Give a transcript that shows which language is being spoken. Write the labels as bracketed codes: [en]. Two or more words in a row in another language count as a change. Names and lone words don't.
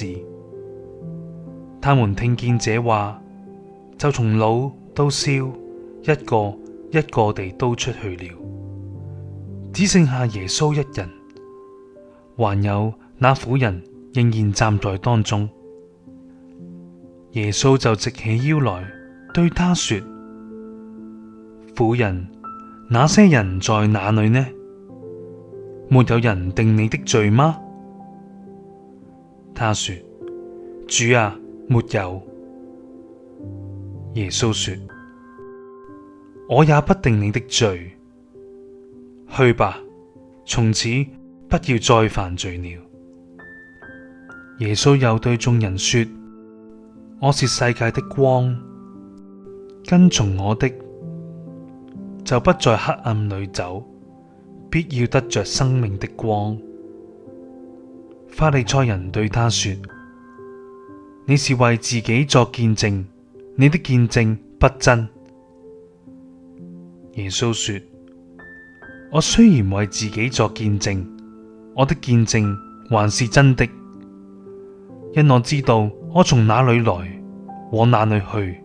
[zh] 他們聽見這話，就從老到少，一個一個地都出去了，只剩下耶穌一人，還有那婦人仍然站在當中。耶穌就直起腰來，對他說：婦人，那些人在哪裏呢？沒有人定你的罪嗎？他說：主啊，沒有。耶穌說：我也不定你的罪，去吧，從此不要再犯罪了。耶穌又對眾人說：我是世界的光，跟從我的，就不在黑暗裏走，必要得着生命的光。法利賽人對他說：你是為自己作見證，你的見證不真。耶穌說：我雖然為自己作見證，我的見證還是真的，因我知道我從哪裏來，往哪裏去。